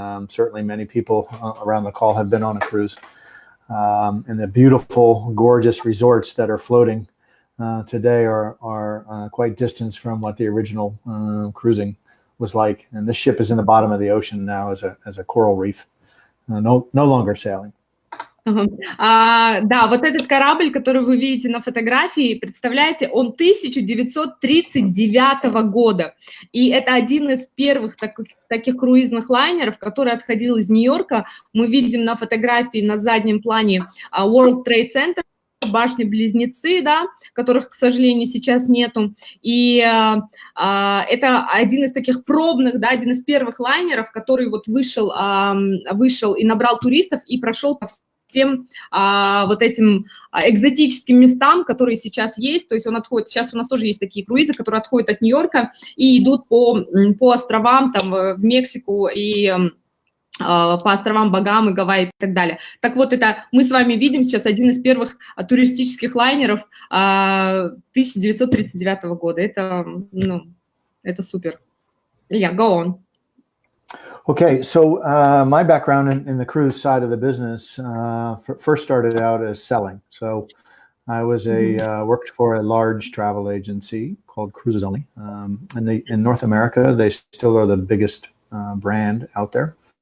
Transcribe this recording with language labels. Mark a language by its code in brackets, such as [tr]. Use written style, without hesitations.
[en] Certainly many people around the call have been on a cruise. And the beautiful, gorgeous resorts that are floating today are quite distant from what the original cruising was like. And this ship is in the bottom of the ocean now as a coral reef, no longer sailing. [ru] Да, вот этот корабль, который вы видите на фотографии, представляете, он 1939 года. И это один из первых таких круизных лайнеров, который отходил из Нью-Йорка. Мы видим на фотографии на заднем плане World Trade Center, башни-близнецы, да, которых, к сожалению, сейчас нету. И это один из таких пробных, да, один из первых лайнеров, который вот вышел и набрал туристов и прошел по всем вот этим экзотическим местам, которые сейчас есть. То есть он отходит, сейчас у нас тоже есть такие круизы, которые отходят от Нью-Йорка и идут по островам, там, в Мексику и по островам Багамы, Гавайи и так далее. Так вот, это мы с вами видим сейчас один из первых туристических лайнеров 1939 года. Это, ну, это супер. [en] Yeah, go on. Okay, so my background in the cruise side of the business first started out as selling. So I was worked for a large travel agency called Cruises Only. In North America, they still are the biggest brand out there.